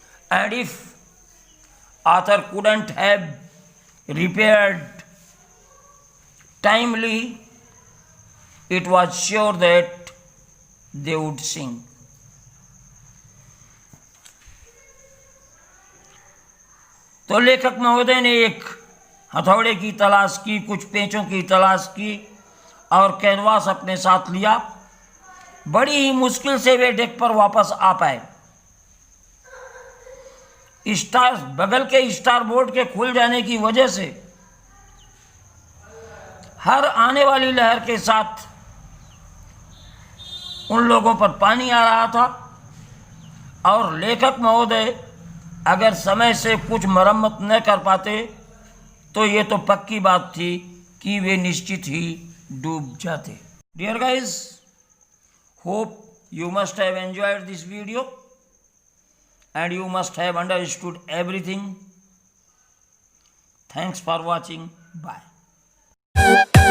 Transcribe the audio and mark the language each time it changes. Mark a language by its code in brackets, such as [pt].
[en] And if author couldn't have repaired timely, it was sure that they would sink. [hi] तो लेखक महोदय ने एक हथौड़े की तलाश की, कुछ पेंचों की तलाश की और कैनवास अपने साथ लिया। बड़ी ही मुश्किल से वे डेक पर वापस आ पाए। बगल के स्टार बोर्ड के खुल जाने की वजह से हर आने वाली लहर के साथ उन लोगों पर पानी आ रहा था, और लेखक महोदय अगर समय से कुछ मरम्मत न कर पाते तो ये तो पक्की बात थी कि वे निश्चित ही डूब जाते। [en] Dear guys, hope you must have enjoyed this video and you must have understood everything. Thanks for watching. Bye.